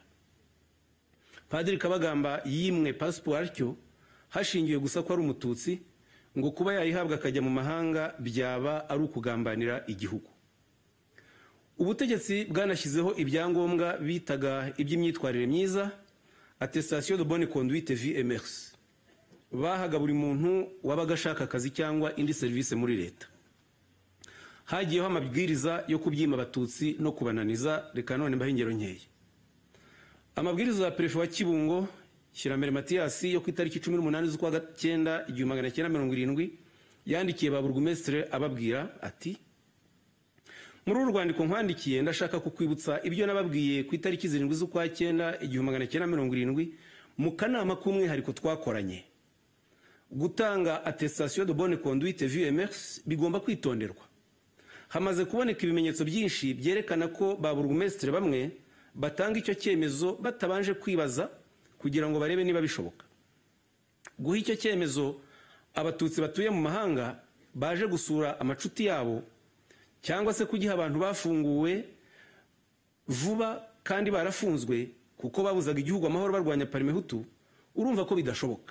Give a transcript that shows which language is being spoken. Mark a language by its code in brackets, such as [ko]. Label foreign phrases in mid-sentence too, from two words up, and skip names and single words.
[rw] Padiri Kabagamba yimwe pasiporo atyo hashingiwe gusa ko ari umututsi, ngo kuba yayihabwa akajya mu mahanga byaba ari ukugambanira igihugu. Ubutegetsi bwanashyizeho ibyangombwa bitaga iby'imyitwarire myiza, [fr] attestation de bonne conduite vie et mœurs. [rw] Bahaga buri muntu wabaga ashaka akazi cyangwa indi serivisi muri leta. Hagiyeho amabwiriza yo kubyima abatutsi no kubananiza. Reka none mbahe ingero nkeya. Amabwiriza ya Perefe wa Kibungo Shyirambere Mathias yo ku itariki 18 z'ukwa 9 1970 yandikiye ba burugumesitiri ababwira ati: muri uru rwandiko nkwandikiye ndashaka kukwibutsa ibyo nababwiye ku itariki 7 z'ukwa 9 1970 mu kanama k'umwihariko twakoranye. Gutanga [fr] attestation de bonne conduite vie et mœurs [rw] bigomba kwitonderwa. Hamaze kuboneka ibimenyetso byinshi byerekana ko ba burugumesitiri bamwe batanga icyo cyemezo batabanje kwibaza kugira ngo barebe niba bishoboka. Guha icyo cyemezo abatutsi batuye mu mahanga baje gusura amacuti yabo, cyangwa se kugiha abantu bafunguwe vuba kandi barafunzwe kuko babuzaga igihugu amahoro barwanya parimehutu, urumva ko bidashoboka.